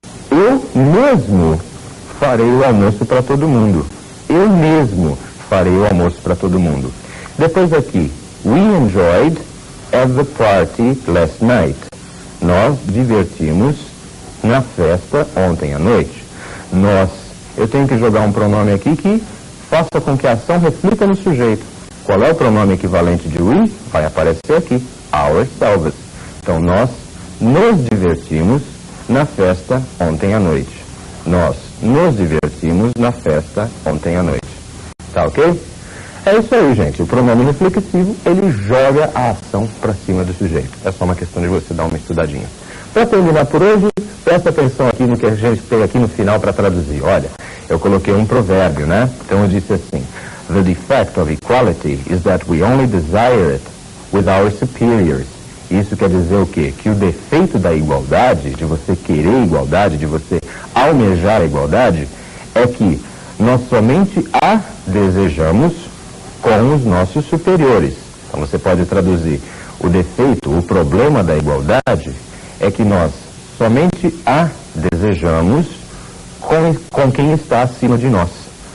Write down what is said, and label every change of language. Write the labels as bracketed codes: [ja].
[pt] Eu mesmo farei o almoço para todo mundo. Eu mesmo farei o almoço para todo mundo. Depois aqui, [en] we enjoyed at the party last night. [pt] Nós divertimos na festa ontem à noite. Nós eu tenho que jogar um pronome aqui que faça com que a ação reflita no sujeito. Qual é o pronome equivalente de we? Vai aparecer aqui, ourselves. Então, nós nos divertimos na festa ontem à noite. Nós nos divertimos na festa ontem à noite. Tá ok? É isso aí, gente. O pronome reflexivo, ele joga a ação para cima do sujeito. É só uma questão de você dar uma estudadinha. Para terminar por hoje, presta atenção aqui no que a gente tem aqui no final para traduzir. Olha, eu coloquei um provérbio, né? Então eu disse assim: [en] The defect of equality is that we only desire it with our superiors. [pt] Isso quer dizer o quê? Que o defeito da igualdade, de você querer igualdade, de você almejar a igualdade, é que nós somente a desejamos com os nossos superiores. Então você pode traduzir: o defeito, o problema da igualdade é que nós somente a desejamos com quem está acima de nós.